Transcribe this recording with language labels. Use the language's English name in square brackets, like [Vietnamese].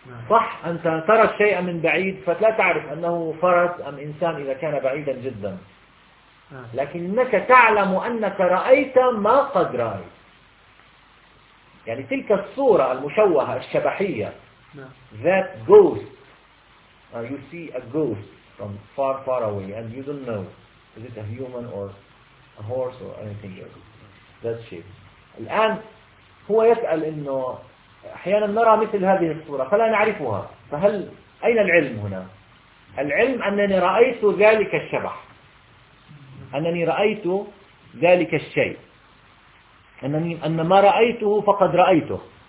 [Arabic] صح أنت ترى الشيء من بعيد فلا تعرف أنه فرس أم إنسان إذا كان بعيدا جدا، لكنك تعلم أنك رأيت ما قد رأيت، يعني تلك الصورة المشوهة الشبحية. [English] That ghost, you see a ghost from far far away and you don't know is it a human or a horse or anything else. That shape. [Arabic] الآن هو يسأل إنه أحيانا نرى مثل هذه الصورة فلا نعرفها، فهل أين العلم هنا؟ العلم أنني رأيت ذلك الشبح، أنني رأيت ذلك الشيء، أنني أن ما رأيته فقد رأيته.